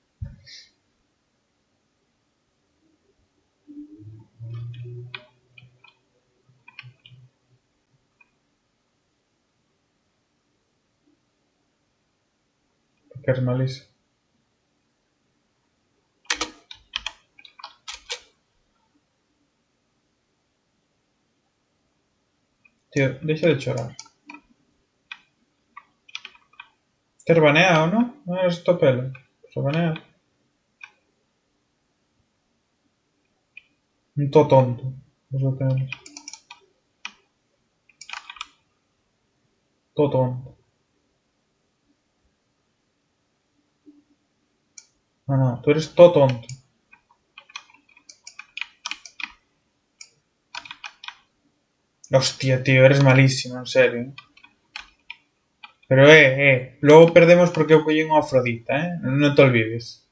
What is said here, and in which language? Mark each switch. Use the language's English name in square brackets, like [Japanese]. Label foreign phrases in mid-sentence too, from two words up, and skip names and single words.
[Spanish] Porque eres malísimo. [Galician] Tío, deixa de chorar. [Spanish] Te has baneado, ¿no? No eres topelo. Se banea. Un to tonto. Eso que eres. To tonto. No, no, tú eres to tonto. Hostia, tío, eres malísimo, en serio. Pero, luego perdemos porque [Galician] eu collín unha [Spanish] Afrodita, No te olvides.